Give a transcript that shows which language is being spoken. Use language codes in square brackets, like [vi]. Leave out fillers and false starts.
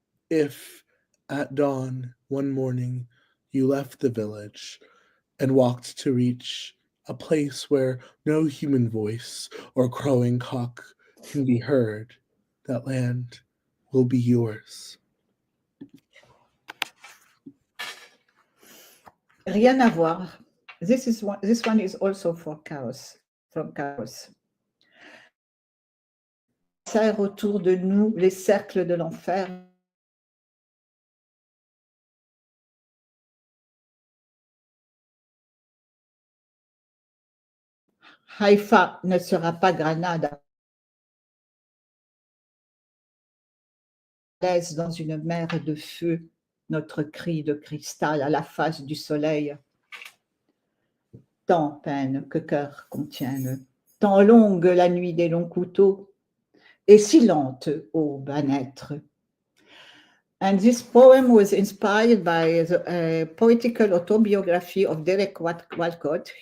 [en] If at dawn one morning you left the village and walked to reach a place where no human voice or crowing cock can be heard, that land will be yours. [fr] Rien à voir. This one is also for Chaos, from Chaos. Serre autour de nous les cercles de l'enfer. Haïfa ne sera pas Grenade. Dans une mer de feu, notre cri de cristal à la face du soleil. Tant peine que cœur contienne, tant longue la nuit des longs couteaux, et si lente aube à naître. [en] And this poem was inspired by the poetical autobiography of Derek Walcott.